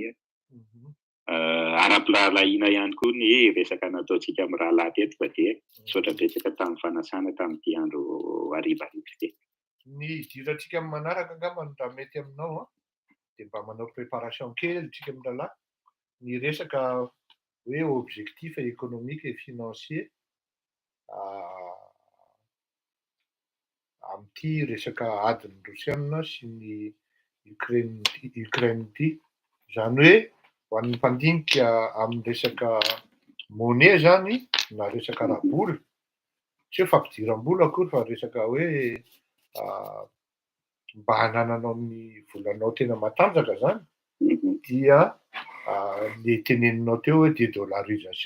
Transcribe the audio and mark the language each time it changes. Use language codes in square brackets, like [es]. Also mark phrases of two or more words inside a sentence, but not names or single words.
[mg] Ara-pilalahina ihany koa ny resaka nataontsika amin'ny rahalahy teto fa dia misaotra betsaka tamin'ny fanasana tamin'ity andro harivariva ity. Ny hidirantsika amin'ny manaraka angamba raha mety aminao dia mba manao préparation kely tsika amin'ny rahalahy ny resaka hoe [fr] objectif économique et financier [mg] amin'ity resaka adiny Rosiana sy ny Ukraine ity. Zany hoe ho an'ny mpandinika amin'ny resaka monnaie zany na resaka rahabola tsy hoe fampidiram-bola akory fa resaka hoe mba hanananao ny volanao tena matanjaka zany dia le teneninao teo hoe dédollarisation.